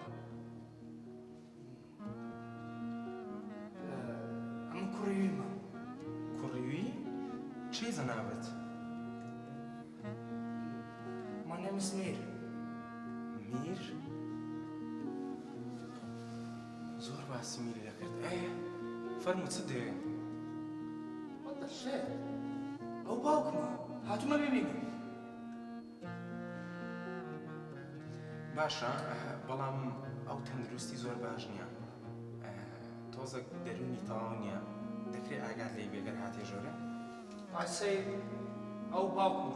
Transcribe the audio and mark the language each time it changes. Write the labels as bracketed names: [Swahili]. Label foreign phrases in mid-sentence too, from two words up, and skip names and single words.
[Central Kurdish] ئەمە کوڕیویمە. کوڕیوی؟ چی زەناوت؟ [English] My name is Mir. [Central Kurdish] میر؟ زۆر باسی میری دەکرد. فەرموو چ دەوێ؟ [English] What the shit? [Central Kurdish] ئەو باوکمە. هاتوومە ببینم. باشە، بەڵام ئەو تەندروستی زۆر باش نییە. تۆزێک دەرونی تەواو نییە. دەکرێت ئاگات لێی بێگەر هاتێ ژۆرە؟ [English] I say [Central Kurdish] ئەو باوکمە.